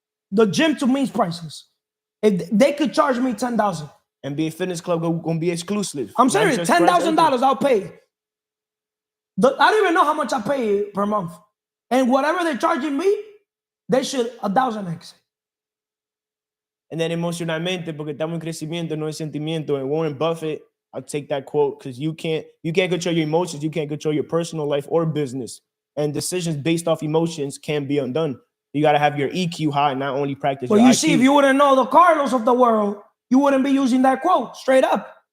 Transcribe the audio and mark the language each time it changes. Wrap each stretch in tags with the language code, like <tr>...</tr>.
<en>The gym to me is priceless. If they could charge me $10,000, NBA Fitness Club gonna be exclusive. I'm serious. $10,000 I'll pay. I don't even know how much I pay per month, and whatever they're charging me, they should 1,000x. And then</en> <es>emocionalmente, porque estamos en crecimiento, no en sentimiento.</es> <en>And Warren Buffett, I'll take that quote, because you can't control your emotions. You can't control your personal life or business. And decisions based off emotions can be undone. You got to have your EQ high, not only practice Well, your you IQ. see, if you wouldn't know the Carlos of the world, you wouldn't be using that quote straight up.</en>